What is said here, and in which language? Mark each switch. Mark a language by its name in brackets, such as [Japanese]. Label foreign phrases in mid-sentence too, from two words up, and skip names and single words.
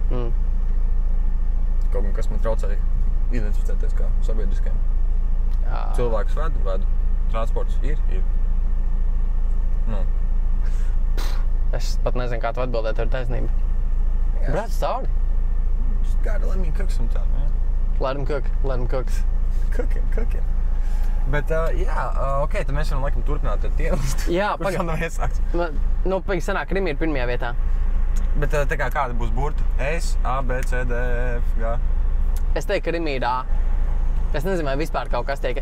[Latvian] Kaut gan kas man traucēja identificēties kā sabiedriskajam. Cilvēkus vedu. Transports ir. Es pat nezinu, kā tu atbildēt, tev ir taisnība. Brauc cauri? [English] Just gotta let me cook sometime, man. Let him cook. Cooking. [Latvian] Bet, ok, tad mēs varam laikam turpināt ar tienlistu. Jā, Kurš man nav iesākts? Pagaid sanāk, Rimi ir pirmajā vietā. Bet tā kā kāda būs burta? S, A, B, C, D, F, G. Es teiktu, ka Rimi ir A. Es nezinu, vai vispār kaut kas tiek...